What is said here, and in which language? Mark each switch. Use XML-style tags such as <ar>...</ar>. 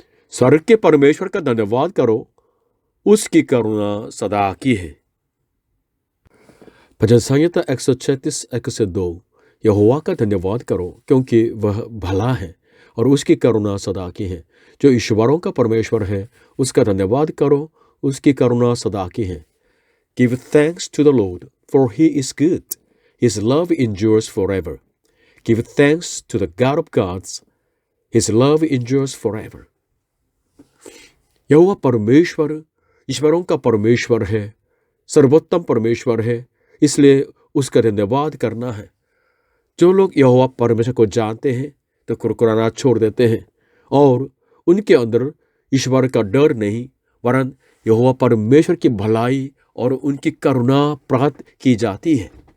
<hi>स्वर्ग के परमेश्वर का धन्यवाद करो, उसकी करुणा सदा की है। भजन संहिता 136 1 से 2। यहोवा का धन्यवाद करो, क्योंकि वह भला है और उसकी करुणा सदा की है। जो ईश्वरों का परमेश्वर है, उसका धन्यवाद करो, उसकी करुणा सदा की है।</hi> <en>Give thanks to the Lord, for he is good. His love endures forever. Give thanks to the God of gods. His love endures forever.</en> <hi>यहोवा परमेश्वर ईश्वरों का परमेश्वर है, सर्वोत्तम परमेश्वर है, इसलिए उसका धन्यवाद करना है। जो लोग यहोवा परमेश्वर को जानते हैं तो कुरकुराना छोड़ देते हैं और उनके अंदर ईश्वर का डर नहीं, वरन यहोवा परमेश्वर की भलाई और उनकी करुणा प्रकट की जाती है।</hi>